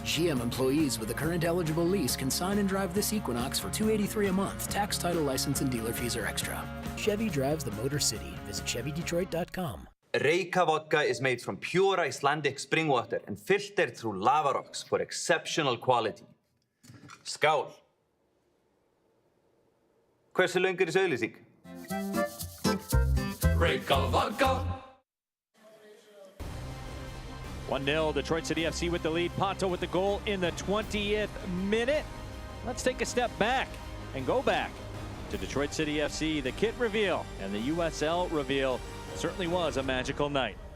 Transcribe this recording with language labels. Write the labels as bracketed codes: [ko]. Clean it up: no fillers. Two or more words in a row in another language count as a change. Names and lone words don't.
[en] GM employees with a current eligible lease can sign and drive this Equinox for $283 a month. Tax, title, license, and dealer fees are extra. Chevy drives the Motor City. Visit ChevyDetroit.com. Reyka vodka is made from pure Icelandic spring water and filtered through lava rocks for exceptional quality. [is] Skál! Hversu löng þessi auglýsing? [en] Reyka vodka. 1-0, Detroit City FC with the lead. Pato with the goal in the 20th minute. Let's take a step back and go back to Detroit City FC. The kit reveal and the USL reveal certainly was a magical night.